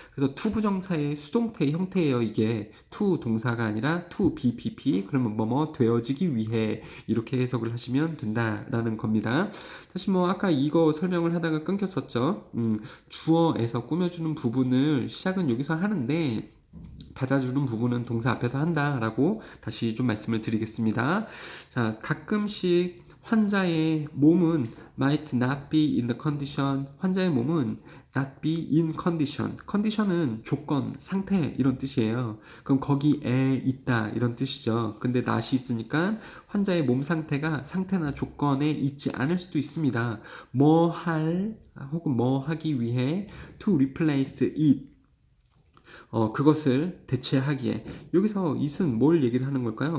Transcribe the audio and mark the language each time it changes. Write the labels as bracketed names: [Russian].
[Korean] 그래서 to 부정사의 수동태의 형태예요. 이게 to 동사가 아니라 to be pp 그러면 뭐뭐 되어지기 위해 이렇게 해석을 하시면 된다라는 겁니다. 사실 뭐 아까 이거 설명을 하다가 끊겼었죠. 주어에서 꾸며주는 부분을 시작은 여기서 하는데 받아주는 부분은 동사 앞에서 한다라고 다시 좀 말씀을 드리겠습니다. 자, 가끔씩 환자의 몸은 [English] might not be in the condition. [Korean] 환자의 몸은 [English] not be in condition. [Korean] condition은 조건, 상태 이런 뜻이에요. 그럼 거기에 있다 이런 뜻이죠. 근데 not이 있으니까 환자의 몸 상태가 상태나 조건에 있지 않을 수도 있습니다. 뭐 할 혹은 뭐 하기 위해 [English] to replace it [Korean] 그것을 대체하기에 여기서 it은 뭘 얘기를 하는 걸까요?